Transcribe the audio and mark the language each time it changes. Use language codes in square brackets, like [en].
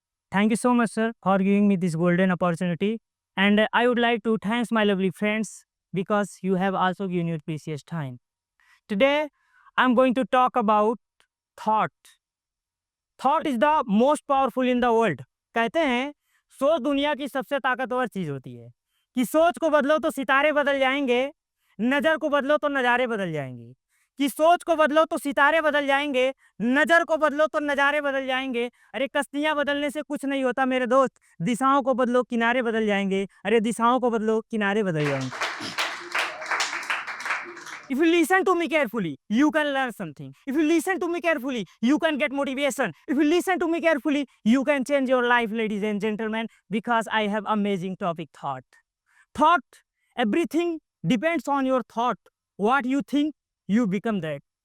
[en] Thank you so much, sir, for giving me this golden opportunity. And I would like to thank my lovely friends, because you have also given your precious time. Today, I'm going to talk about thought. Thought is the most powerful in the world. [hi] कहते हैं सोच दुनिया की सबसे ताकतवर चीज होती है, कि सोच को बदलो तो सितारे बदल जाएंगे, नजर को बदलो तो नज़ारे बदल जाएंगे. कि सोच को बदलो तो सितारे बदल जाएंगे, नजर को बदलो तो नज़ारे बदल जाएंगे. अरे कश्तियां बदलने से कुछ नहीं होता मेरे दोस्त, दिशाओं को बदलो किनारे बदल जाएंगे. अरे दिशाओं को बदलो किनारे बदल जाएंगे. [en] If you listen to me carefully, you can learn something. If you listen to me carefully, you can get motivation. If you listen to me carefully, you can change your life, ladies and gentlemen, because I have amazing topic, thought. Thought, everything depends on your thought. What you think, you become that.